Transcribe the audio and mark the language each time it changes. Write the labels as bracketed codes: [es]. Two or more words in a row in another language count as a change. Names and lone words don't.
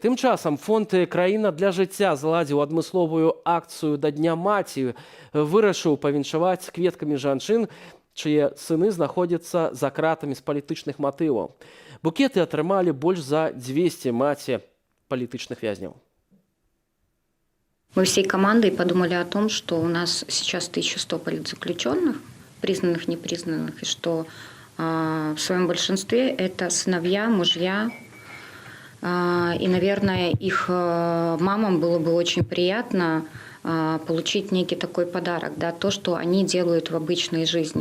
[be] Тым часам фонд «Краіна для жыцця» заладзіў адмысловую акцыю да Дня маці. Вырашыў павіншаваць кветкамі жанчын, чые сыны знаходзяцца за кратамі з палітычных матываў. Букеты атрымалі больш за 200 маці палітычных вязняў. [ru] Мы всей командой подумали о том, что у нас сейчас 1100 политзаключенных, признанных, непризнанных, и что в своем большинстве это сыновья, мужья. И, наверное, их мамам было бы очень приятно получить некий такой подарок, да, то, что они делают в обычной жизни.